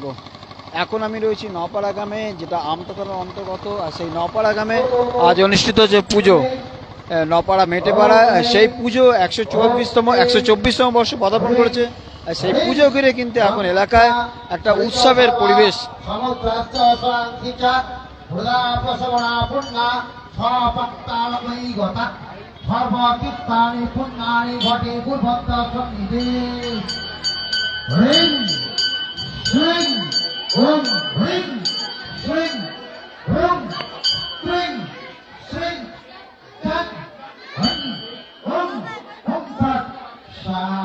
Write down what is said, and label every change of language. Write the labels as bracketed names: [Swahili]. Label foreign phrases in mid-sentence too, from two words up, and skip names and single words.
[Bangla] এখন আমি রয়েছি নপাড়া গ্রামে, যেটা আমতা থানার অন্তর্গত। আর সেই নপাড়া গ্রামে আজ অনুষ্ঠিত যে পুজো নপাড়া মেটেপাড়া, সেই পুজো 124তম বর্ষ পদার্পণ করেছে। আর সেই পুজো ঘিরে কিন্তু এখন এলাকায় একটা উৎসবের পরিবেশ। [Sanskrit] Om Ring Swing Rum Swing Swing Tan Om Om Tat Sa